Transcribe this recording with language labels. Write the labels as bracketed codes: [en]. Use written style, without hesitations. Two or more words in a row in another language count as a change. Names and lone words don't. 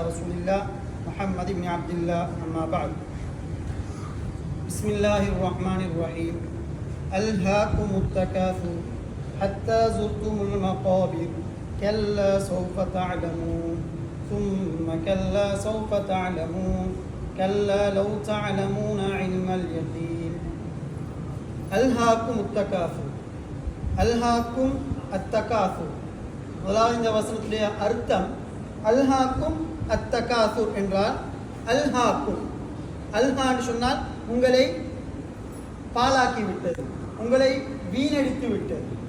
[ar] رسول الله محمد بن عبد الله أما بعد بسم الله الرحمن الرحيم ألهاكم التكاثر حتى زرتم المقابر كلا سوف تعلمون ثم كلا سوف تعلمون كلا لو تعلمون علم اليقين ألهاكم التكاثر ألهاكم التكاثر. [ta] முதலாவது இந்த வசனத்துடைய அர்த்தம் [ar] ألهاكم التكاثر [ta] என்றால் அல்ஹாக்கும், அல்ஹான்னு சொன்னால் உங்களை பாலாக்கி விட்டது, உங்களை வீணடித்து விட்டது.